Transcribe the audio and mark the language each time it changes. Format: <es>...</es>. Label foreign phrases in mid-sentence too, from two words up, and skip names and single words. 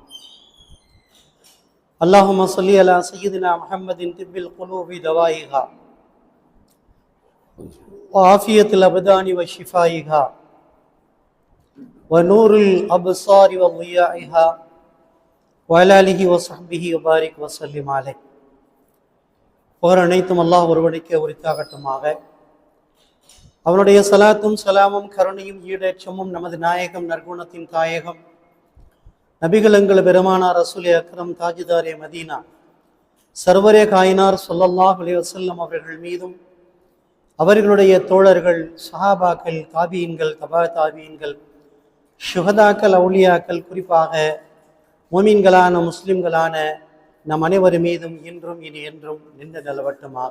<ar>اللهم صل على سيدنا محمد طب القلوب دوائها وعافية الأبدان وشفائها ونور الأبصار وضيائها وعلى آله وصحبه وبارك وسلم عليه.</ar> <ta>புகழ் அனைத்தும் அல்லாஹ் ஒருவனுக்கே உரித்தாகட்டுமாக. அவனுடைய சலாத்தும் சலாமும் கருணையும் ஈடேற்றமும் நமது நாயகம் நற்குணத்தின் தாயகம் நபிகளங்கள் பெருமானார்</ta> <ar>رسول أكرم</ar> <ur>تاجدار مدینہ سرور کائنات</ur> <ar>صلى الله عليه وسلم</ar> <ta>அவர்கள் மீதும், அவர்களுடைய தோழர்கள், சஹாபாக்கள், தாபீன்கள், தபா தாபீன்கள், ஷுஹதாக்கள், அவுலியாக்கள், குறிப்பாக மோமீன்களான முஸ்லிம்களான நம் அனைவர் மீதும் இன்றும் இனி என்றும் நின்று நிலவட்டுமாக.</ta>